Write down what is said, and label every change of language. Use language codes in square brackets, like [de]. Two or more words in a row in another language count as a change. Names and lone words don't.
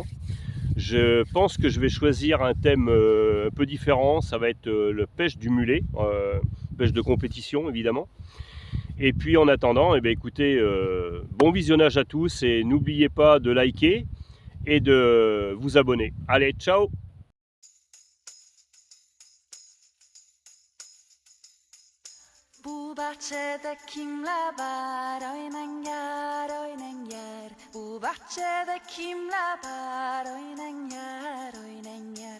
[fr] Je pense que je vais choisir un thème un peu différent, ça va être le pêche du mulet, pêche de compétition évidemment. Et puis en attendant, eh bien, écoutez, bon visionnage à tous et n'oubliez pas de liker et de vous abonner. Allez, ciao! [tr] Bu bahçede kimler var oynan yar oynan yar. Bu bahçede kimler var oynan yar oynan yar.